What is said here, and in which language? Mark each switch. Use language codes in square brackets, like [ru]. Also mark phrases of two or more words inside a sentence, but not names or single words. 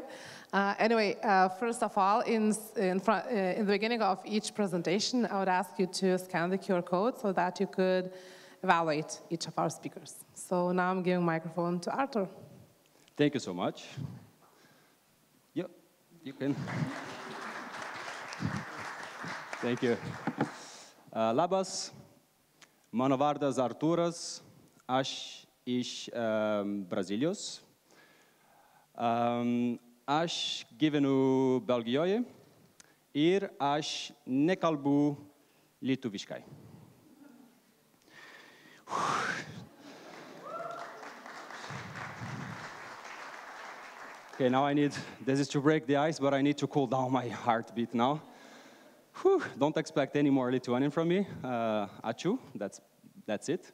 [en] Anyway, first of all, in the beginning of each presentation, I would ask you to scan the QR code so that you could evaluate each of our speakers. So now I'm giving microphone to Artur. Thank you so much. Yep, you can. Thank you. [lt] Labas, mano vardas Arturas, aš iš Brazilijos. Aš gyvenu Belgijoje ir aš nekalbu lietuviškai. [en] Okay, now this is to break the ice, but I need to cool down my heartbeat now. Whew, don't expect any more Lithuanian from me. Ačiū, that's it.